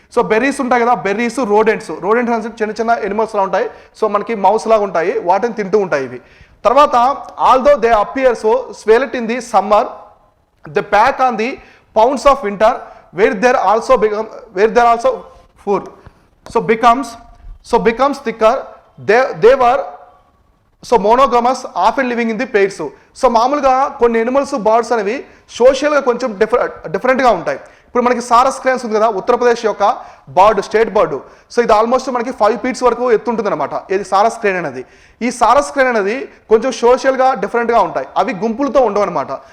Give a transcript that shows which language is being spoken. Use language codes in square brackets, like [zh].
[te] So berries ఉంటాయి కదా, berries, rodents అంటే చిన్న ఎనిమల్స్లా ఉంటాయి. సో మనకి మౌస్ లాగా ఉంటాయి, వాటిని తింటూ ఉంటాయి ఇవి. తర్వాత [en] Although they appear so svelte in the summer, they pack on the pounds of winter where there also food. So becomes thicker. They were monogamous, often living in the pairs. [te] So మామూలుగా కొన్ని animals, birds అనేవి సోషల్గా కొంచెం డిఫరెంట్గా ఉంటాయి. ఇప్పుడు మనకి saris cranes ఉంది కదా, ఉత్తరప్రదేశ్ యొక్క బర్డ్, స్టేట్ బర్డ్. సో ఇది ఆల్మోస్ట్ మనకి 5 feet వరకు ఎత్తుంటుంది అనమాట, ఇది సారస్ క్రేన్ అనేది. ఈ సారస్ క్రేన్ అనేది కొంచెం సోషల్గా డిఫరెంట్గా ఉంటాయి, అవి గుంపులతో ఉండవు అనమాట.